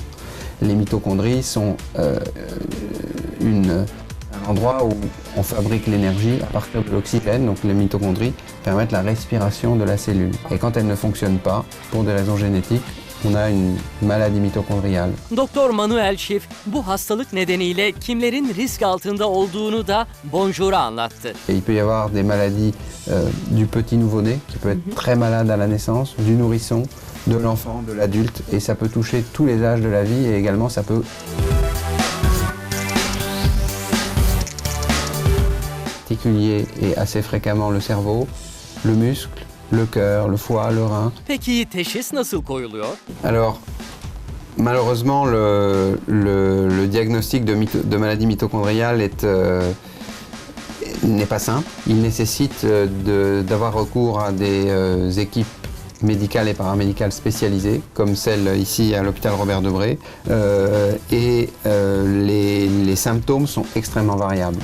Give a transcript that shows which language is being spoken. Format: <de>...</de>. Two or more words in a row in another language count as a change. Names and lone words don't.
<fr>Les mitochondries sont un endroit où on fabrique l'énergie à partir de l'oxygène, donc les mitochondries permettent la respiration de la cellule. Et quand elles ne fonctionnent pas, pour des raisons génétiques, on a une maladie mitochondriale.</fr> <tr>Doktor Manuel Schiff bu hastalık nedeniyle kimlerin risk altında olduğunu da Bonjour'a anlattı.</tr> <fr>Et il peut y avoir des maladies du petit nouveau-né qui peut être très malade à la naissance, du nourrisson, de l'enfant, de l'adulte, et ça peut toucher tous les âges de la vie et également ça peut particulier et assez fréquemment le cerveau, le muscle, le cœur, le foie, le rein.</fr> <tr>Peki teşhis nasıl koyuluyor?</tr> <fr>Alors, malheureusement, le diagnostic de maladie mitochondriale n'est pas simple. Il nécessite d'avoir recours à des équipes médicales et paramédicales spécialisées, comme celle ici à l'hôpital Robert Debré, les symptômes sont extrêmement variables.</fr>